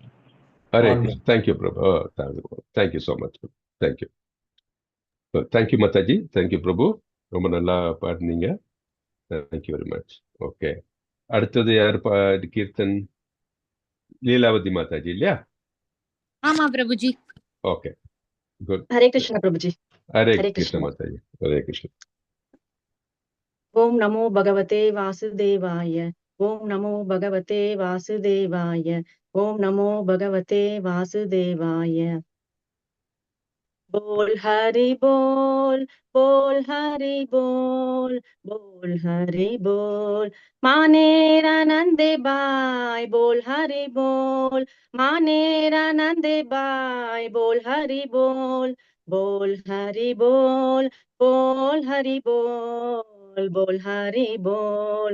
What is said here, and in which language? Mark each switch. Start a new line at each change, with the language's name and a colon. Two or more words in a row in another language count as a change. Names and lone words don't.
Tamil: ஹரே கிருஷ்ணா. தேங்க்யூ பிரபு.
English: thank you so much.
Tamil: தேங்க்யூ தேங்க்யூ மாதாஜி. தேங்க்யூ பிரபு. ரொம்ப நல்லா பாடினீங்க.
English: thank you very much.
Tamil: ஓகே, அடுத்தது யார் கீர்த்தன்? லீலாவதி மாதாஜி இல்லையா? ஆமா பிரபுஜி.
English: Okay, good.
Hindi: हरे कृष्णा प्रभु जी
Tamil: ஹரே
Hindi: हरे
Tamil: கிருஷ்ண
Hindi: कृष्ण।
Tamil: மாதாஜி. ஹரே கிருஷ்ண.
Sanskrit: ओम नमो भगवते वासुदेवाय। ओम नमो भगवते वासुदेवाय। ओम नमो भगवते वासुदेवाय।
Bangla: বোল হরি বোল, বোল হরি বোল, বোল হরি বোল। মনের আনন্দে ভাই বোল হরি বোল, মনের আনন্দে ভাই বোল হরি বোল, বোল হরি বোল, বোল হরি বোল, বোল হরি বোল।